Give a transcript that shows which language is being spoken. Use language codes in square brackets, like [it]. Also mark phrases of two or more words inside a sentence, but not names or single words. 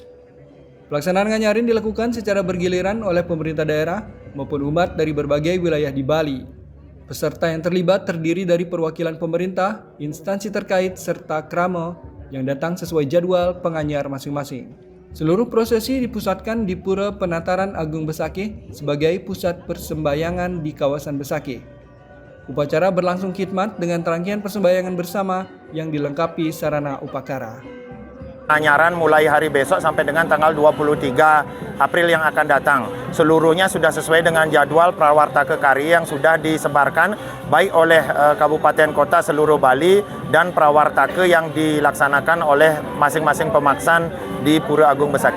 [id] Pelaksanaan nganyarin dilakukan secara bergiliran oleh pemerintah daerah maupun umat dari berbagai wilayah di Bali. Peserta yang terlibat terdiri dari perwakilan pemerintah, instansi terkait, serta krama yang datang sesuai jadwal penganyar masing-masing. Seluruh prosesi dipusatkan di Pura Penataran Agung Besakih sebagai pusat persembahyangan di kawasan Besakih. Upacara berlangsung khidmat dengan rangkaian persembahyangan bersama yang dilengkapi sarana upakara. Penganyaran mulai hari besok sampai dengan tanggal 23 April yang akan datang. Seluruhnya sudah sesuai dengan jadwal prawartaka karya yang sudah disebarkan baik oleh kabupaten kota seluruh Bali dan prawartaka yang dilaksanakan oleh masing-masing pemaksan di Pura Agung Besakih.